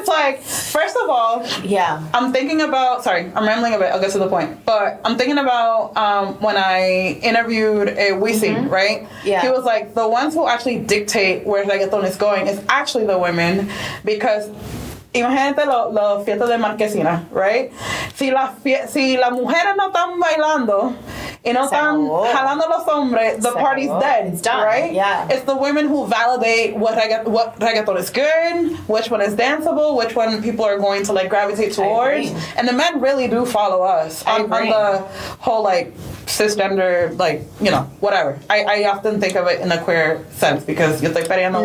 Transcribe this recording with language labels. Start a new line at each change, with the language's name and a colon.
English: It's like, first of all, I'm thinking about, sorry, I'm rambling a bit, I'll get to the point, but I'm thinking about when I interviewed Wisin, right? He was like, the ones who actually dictate where reggaeton is going is actually the women, because
Spanish: imagínate los fiestas de Marquesina,
English: right?
Spanish: Si las mujeres no están bailando y no están jalando los hombres,
English: the party's dead. It's done, right? Yeah. It's the women who validate what reggaeton is good, which one is danceable, which one people are going to like gravitate towards, and the men really do follow us on the whole like cisgender, like, whatever. I often think of it in a queer sense, because
Spanish: yo estoy peleando.